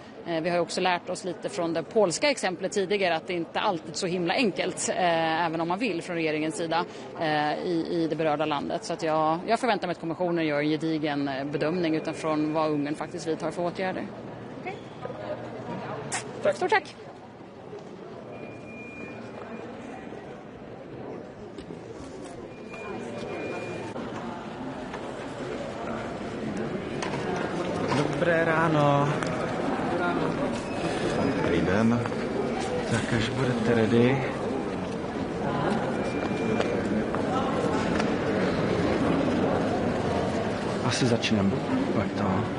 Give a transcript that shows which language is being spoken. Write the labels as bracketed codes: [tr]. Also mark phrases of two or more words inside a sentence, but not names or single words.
[sv] Vi har också lärt oss lite från det polska exemplet tidigare att det inte alltid så himla enkelt, även om man vill från regeringens sida i det berörda landet. Så att jag förväntar mig att kommissionen gör en gedigen bedömning utifrån vad Ungern faktiskt vidtar för åtgärder. Okay. Tack. Stort tack! [cs] Dobré ráno. Dobrý den. Tak až budete ready. Asi začneme. Tak to.